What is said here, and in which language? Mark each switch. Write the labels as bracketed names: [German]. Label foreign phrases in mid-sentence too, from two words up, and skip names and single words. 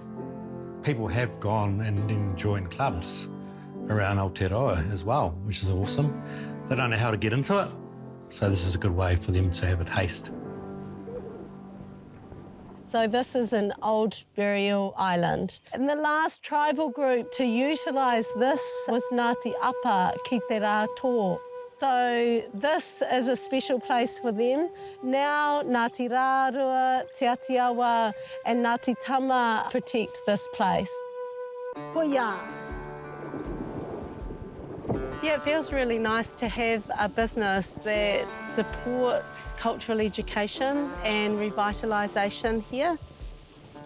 [English] People have gone and joined clubs around Aotearoa as well, which is awesome. They don't know how to get into it, so this is a good way for them to have a taste. So this is an old burial island. And the last tribal group to utilise this was Ngāti Apa ki te rā tō. So this is a special place for them. Now Ngāti Rārua, Te Atiawa and Ngāti Tama protect this place. Koia. Yeah, it feels really nice to have a business that supports cultural education and revitalisation here.